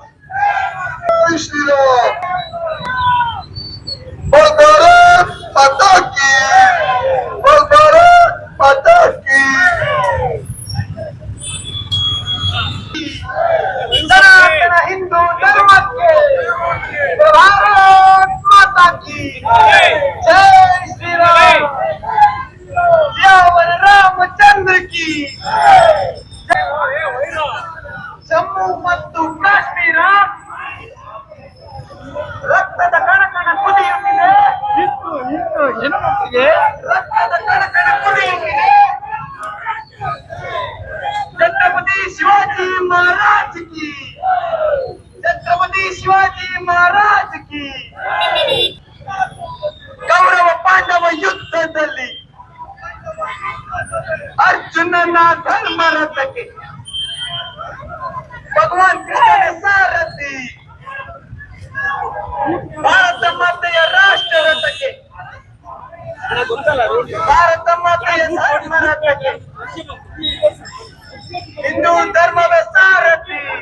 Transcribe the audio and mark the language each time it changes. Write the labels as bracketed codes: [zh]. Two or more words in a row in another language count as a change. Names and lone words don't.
[kn] ಸನಾತನ ಹಿಂದೂ ಧರ್ಮಕ್ಕೆ [hi] भारत माता की जय श्रीराम, सियावर रामचंद्र की. [kn] ಜಮ್ಮು ಮತ್ತು ಕಾಶ್ಮೀರ ರಕ್ತದ ಕಣಕಣ ಕುದಿಯುತ್ತಿದೆ, ರಕ್ತದ ಕಣಕಣ ಕುದಿಯುತ್ತಿದೆ. [hi] छत्रपति शिवाजी महाराज की, छत्रपति शिवाजी महाराज की. [kn] ಕೌರವ ಪಾಂಡವ ಯುದ್ಧದಲ್ಲಿ ಅರ್ಜುನನ ಧರ್ಮ ರಥಕ್ಕೆ ಭಗವಾನ್ ಕೃಷ್ಣನ ಸಾರಥಿ, ಭಾರತ ಮಾತೆಯ ರಾಷ್ಟ್ರ ರಥಕ್ಕೆ, ಭಾರತ ಮಾತೆಯ ಧರ್ಮ ರಥಕ್ಕೆ ಹಿಂದೂ ಧರ್ಮದ ಸಾರಥಿ.